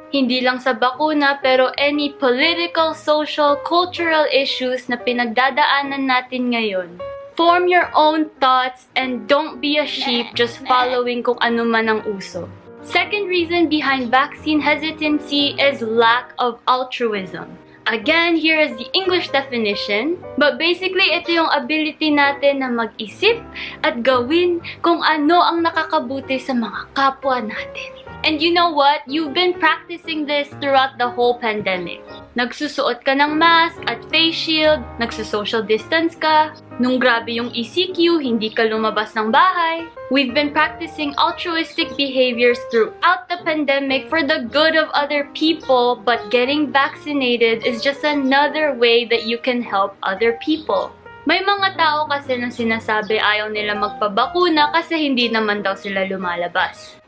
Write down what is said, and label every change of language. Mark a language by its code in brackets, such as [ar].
[tl] Hindi lang sa bakuna pero [en] any political, social, cultural issues [tl] na pinagdadaanan natin ngayon. [en] Form your own thoughts and don't be a sheep just following [tl] kung ano man ang uso. [en] Second reason behind vaccine hesitancy is lack of altruism. Again, here is the English definition. But basically, [tl] ito yung ability natin na mag-isip at gawin kung ano ang nakakabuti sa mga kapwa natin. [en] And you know what? You've been practicing this throughout the whole pandemic. [tl] Nagsusuot ka ng mask at face shield, nagsusocial distance ka, nung grabe yung ECQ, hindi ka lumabas ng bahay. [en] We've been practicing altruistic behaviors throughout the pandemic for the good of other people, but getting vaccinated is just another way that you can help other people. [tl] May mga tao kasi na sinasabi ayaw nila magpabakuna kasi hindi naman daw sila lumalabas.